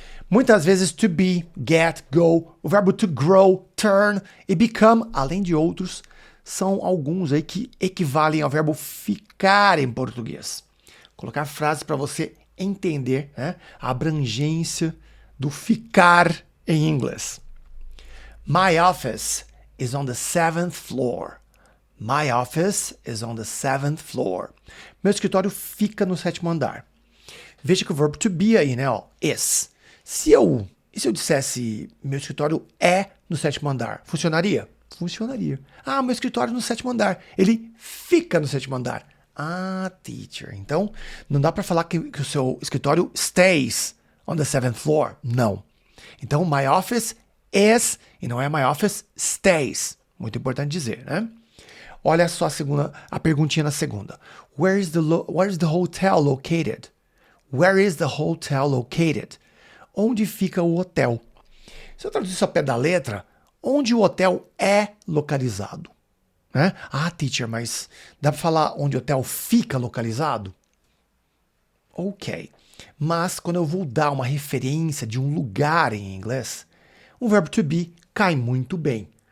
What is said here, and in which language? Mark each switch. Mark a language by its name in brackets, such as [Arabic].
[Portuguese] Muitas vezes to be, get, go, o verbo to grow, turn e become, além de outros, são alguns aí que equivalem ao verbo ficar em português. Colocar frases para você entender, né, a abrangência do ficar em inglês. [English] My office is on the 7th floor. My office is on the 7th floor. [Portuguese] Meu escritório fica no 7º andar. Veja que o verbo to be aí, né, ó, is. Se eu dissesse meu escritório é no 7º andar, funcionaria? Funcionaria. Ah, meu escritório no 7º andar. Ele fica no 7º andar. Ah, teacher. Então, não dá para falar que o seu escritório [English] stays on the 7th floor. [Portuguese] Não. [English] Então, my office is, [Portuguese] e não é [English] my office stays. [Portuguese] Muito importante dizer, né? Olha só a perguntinha na segunda. [English] Where is the hotel located? Where is the hotel located? [Portuguese] Onde fica o hotel? Se eu traduzir isso ao pé da letra, onde o hotel é localizado? Né? Ah, teacher, mas dá para falar onde o hotel fica localizado? Ok. Mas quando eu vou dar uma referência de um lugar em inglês, o verbo to be cai muito bem.